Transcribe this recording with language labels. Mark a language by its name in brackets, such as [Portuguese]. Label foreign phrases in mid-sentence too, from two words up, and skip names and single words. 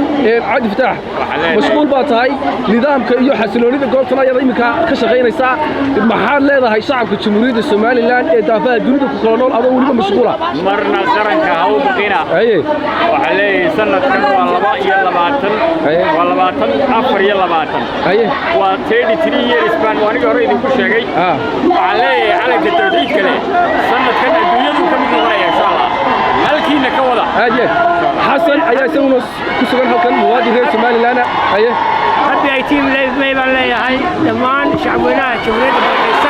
[Somali] Ee, Cabdi Fataax, Waxaan leenahay mashquul baa tahay, nidaamka iyo xasiloonida goobtan ayaad iminka ka shaqaynaysaa. Maxaad leedahay shacabka Jamhuuriyadda Somaliland ee daafaha dunida ku kala nool adoo weliba mashquula? Marna qaranka ha u baqina. Haye. Waxaan leeyahay sanadkan waa laba iyo labaatan, Haye. waa labaatan, afar iyo labaatan. Haye. Waa [English] thirty-three years [Somali] baan aniga hore idinku sheegay. Ah. Waxaan leeyahay calanka tawxiidka leh, sanadkan adduunyadu ka mid noqonaya, [Arabic] إن شاء الله. [Somali] Halkiina ka wada. Aad iyo aad. Xasan ayaa isaguna ku sugan halkan, muwaadin reer Somaliland ah. Haye. [English] Happy eighteen May [Somali] baan leeyahay dhammaan shacabweynaha Jamhuuriyadda Barakeysan.